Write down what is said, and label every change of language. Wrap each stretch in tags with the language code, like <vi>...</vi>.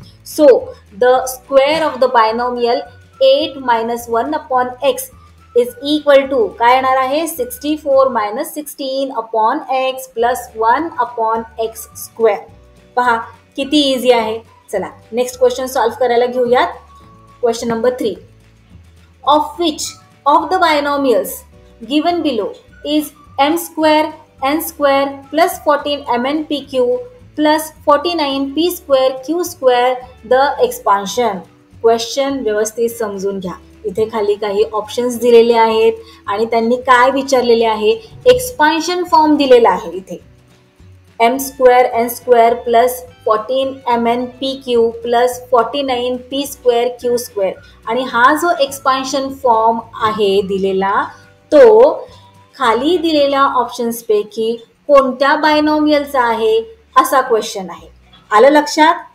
<en>so the square of the binomial 8 minus 1 upon x is equal to</en> <mr>काय येणार आहे,</mr> <en>64 minus 16 upon x plus 1 upon x square.</en> <mr>पहा किती easy आहे. चला नेक्स्ट क्वेश्चन सॉल्व्ह करायला घेऊयात.</mr> <en>Question number 3. Of which of the binomials given below is m square n square plus 14 mn pq plus 49 p square q square the expansion.</en> <mr>Question व्यवस्थित समजून घ्या. इथे खाली काही ऑप्शन्स दिलेले आहेत आणि त्यांनी काय विचारलेले आहे, एक्सपान्शन फॉर्म दिलेला आहे. इथे m square n square plus 14 mn pq plus 49 p square q square आणि हा जो एक्सपान्शन फॉर्म आहे दिलेला तो खाली दिलेल्या ऑप्शन्सपैकी कोणत्या बायनॉमियलचा आहे असा क्वेश्चन आहे. आलं लक्षात?</mr>